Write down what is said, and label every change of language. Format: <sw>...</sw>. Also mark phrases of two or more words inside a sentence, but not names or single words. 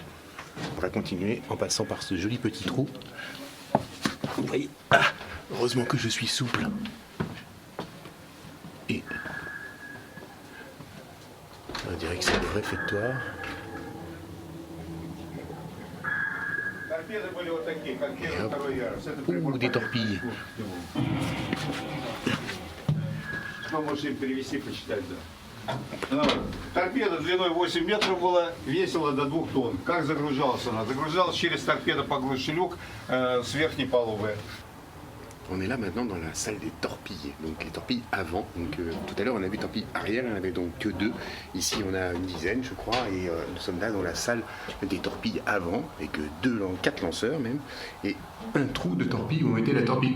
<fr>On va continuer en passant par ce joli petit trou. Vous voyez, heureusement que je suis souple. Et on dirait que c'est le réfectoire. Ouh, des torpilles.</fr> <ru>Торпеда длиной 8 метров была, весила до 2 тонн. Как загружалась она? Загружалась через торпедопоглощный люк с верхней палубы.</ru> <fr>On est là maintenant dans la salle des torpilles, donc les torpilles avant. Donc, tout à l'heure on a vu torpilles arrière, il n'y en avait donc que 2. Ici on a une dizaine je crois et nous sommes là dans la salle des torpilles avant avec 4 lanceurs même et un trou de torpilles où on mettait la torpille.</fr>